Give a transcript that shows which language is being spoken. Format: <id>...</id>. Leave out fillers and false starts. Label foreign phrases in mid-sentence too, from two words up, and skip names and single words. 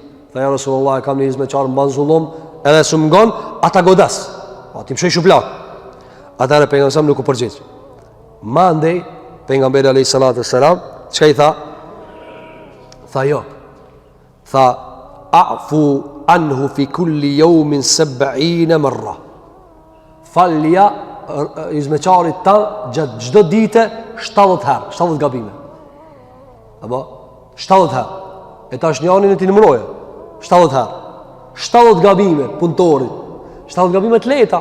<sq>Tha</sq> <ar>يا رسول الله,</ar> <sq>e kam një hizmetçar, mban zullum, edhe s'u mungon, ata godas. Po ti më shoj shuplak." Atëherë pejgamberi nuk u përgjigj. Mandej pejgamberi</sq> <ar>عليه الصلاة والسلام</ar> <sq>çka i tha? Tha jo. Tha</sq> <ar>اعف عنه في كل يوم 70 مرة.</ar> <sq>Falja hizmetçarit ta gjatë çdo dite 70 herë, 70 gabime. Apo 70 herë. E tash njërin e ti numëroje. 70 herë. 70 gabime punëtorit. 70 gabime të lehta.</sq>